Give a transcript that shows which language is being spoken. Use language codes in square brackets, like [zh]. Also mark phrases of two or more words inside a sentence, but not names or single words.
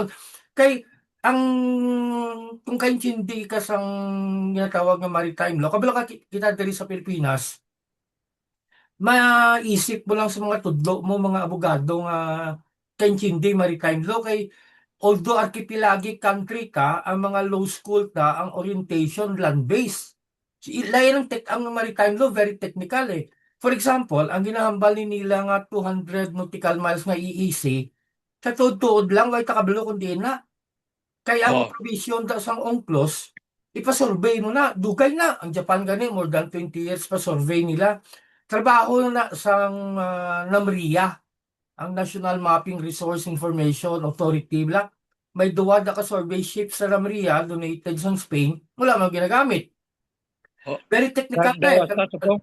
[hil] Kay ang kung kaintindi ka sang ginatawag nga [en] maritime law, [hil] kabalo ka kita diri sa Pilipinas, maisip mo lang sa mga tudlo mo mga abogado nga kaintindi [en] maritime law [hil] kay although [en] archipelagic country [hil] ka, ang mga [en] law school [hil] ta ang orientation land-based. Layan ang [en] maritime law very technical [hil] eh. [en] For example, [hil] ang ginahambal ni nila nga 200 [en] nautical miles [hil] nga EEC, sa tuod-tuod lang, way takabalo kundi na. Kaya ang Oo. provision da sang UNCLOS, ipasurvey mo na, dugay na. Ang Japan gani, [en] more than 20 years pa survey nila. [hil] Trabaho na sang NAMRIA, ang National Mapping Resource Information Authority. May duwa na ka survey ship sa NAMRIA, donated sa Spain, wala mang ginagamit. Oo. [en] Very technical [hil] na eh. Dawas ta subong.